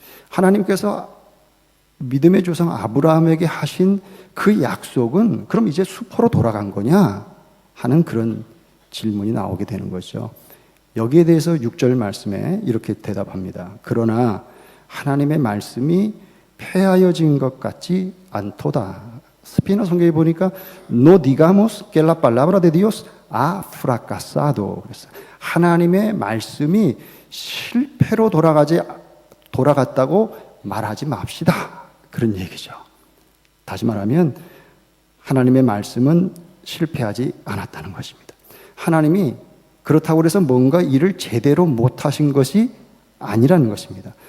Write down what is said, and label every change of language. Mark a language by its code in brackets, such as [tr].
[ko] 하나님께서 믿음의 조상 아브라함에게 하신 그 약속은 그럼 이제 수포로 돌아간 거냐? 하는 그런 질문이 나오게 되는 거죠. 여기에 대해서 6절 말씀에 이렇게 대답합니다. 그러나 하나님의 말씀이 폐하여진 것 같지 않도다. 스피너 성경에 보니까 [es] No digamos que la palabra de Dios ha fracasado. [ko] 그랬어요. 하나님의 말씀이 실패로 돌아갔다고 말하지 맙시다. 그런 얘기죠. 다시 말하면 하나님의 말씀은 실패하지 않았다는 것입니다. 하나님이 그렇다고 해서 뭔가 일을 제대로 못하신 것이 아니라는 것입니다.